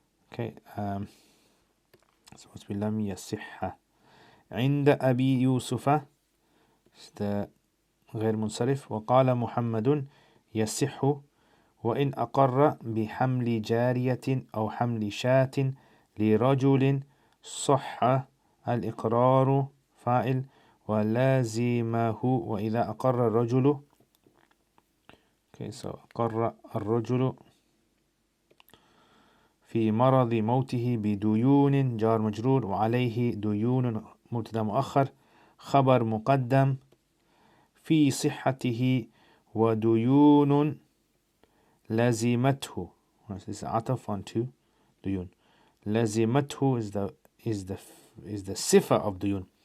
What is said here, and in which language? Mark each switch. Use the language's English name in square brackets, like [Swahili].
[English] Okay, it's supposed to be [Arabic] لم يصح. عند أبي يوسف, the غير منصرف. وقال محمد يصح. وإن أقر بحمل جارية أو حمل شاة لرجل صح الإقرار فاعل. ولازمه وإذا أقر الرجل. [English] Okay, so [Arabic] أقر الرجل في مرض موته بديون جار مجرور. وعليه ديون مبتدا مؤخر. خبر مقدم. في صحته وديون لازمته, [English] this is [Arabic] عطف [English] on to [Arabic] ديون. [English] لازمته is the صفة of ديون.